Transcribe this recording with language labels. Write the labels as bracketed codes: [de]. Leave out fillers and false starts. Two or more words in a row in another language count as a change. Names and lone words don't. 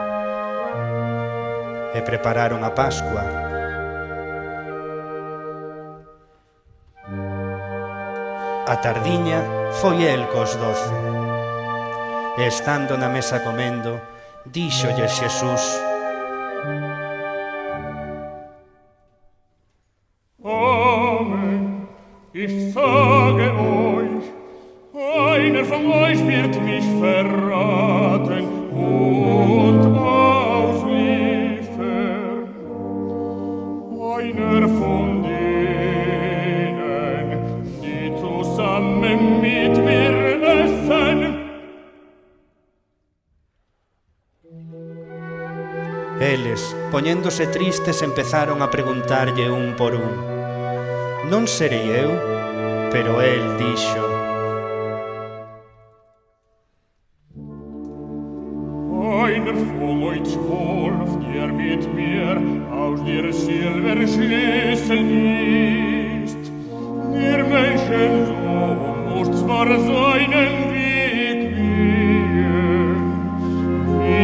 [gl] E prepararon a Pascua. A tardiña foi el cos 12. E estando na mesa comendo, díxolle Xesús: [de] Ich sage euch, einer von euch wird mich verraten und ausliefern. Einer von denen, die zusammen mit mir essen. [gl] Eles, poñéndose tristes, empezaron a preguntarlle un por un: «Non serei eu?» Pero el dixo: [de] Einer von euch 12, der mit mir aus der Silberschüssel isst. Der Menschensohn muss zwar seinen Weg gehen, wie